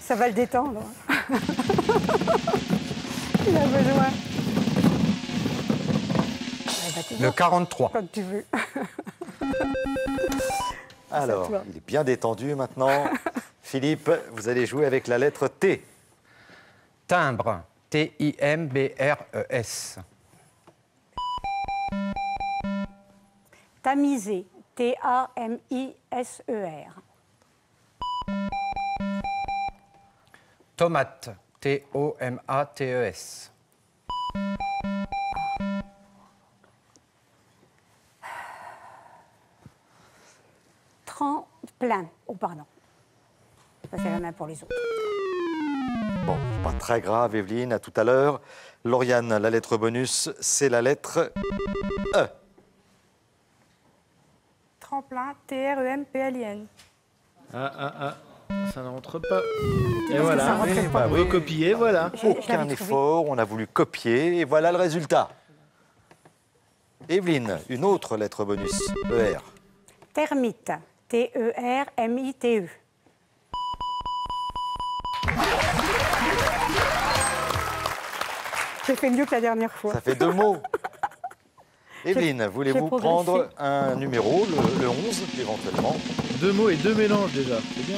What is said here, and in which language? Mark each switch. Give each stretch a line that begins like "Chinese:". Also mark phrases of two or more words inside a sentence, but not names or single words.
French: Ça va le détendre. Il a besoin. Eh ben, tu Le vois, 43. quand tu veux. Alors, toi. il est bien détendu maintenant. Philippe, vous allez jouer avec la lettre T. Timbre. T-I-M-B-R-E-S. Tamiser. T-A-M-I-S-E-R. Tomate. T-O-M-A-T-E-S. Tremplin. Oh, pardon. Je passais la main pour les autres. Bon, pas très grave, Evelyne, à tout à l'heure. Lauriane, la lettre bonus, c'est la lettre E. Tremplin, T-R-E-M-P-L-I-N. Ah, ça ne rentre pas. Et ça voilà, rentrait pas. recopier, voilà. Je Aucun l'avais trouvé. effort, on a voulu copier, et voilà le résultat. Evelyne, une autre lettre bonus, ER. Termite. T-E-R-M-I-T-E. J'ai fait mieux que la dernière fois. Ça fait 2 mots. Evelyne, voulez-vous j'ai progressé. prendre un numéro, le 11, éventuellement? 2 mots et 2 mélanges déjà, c'est bien.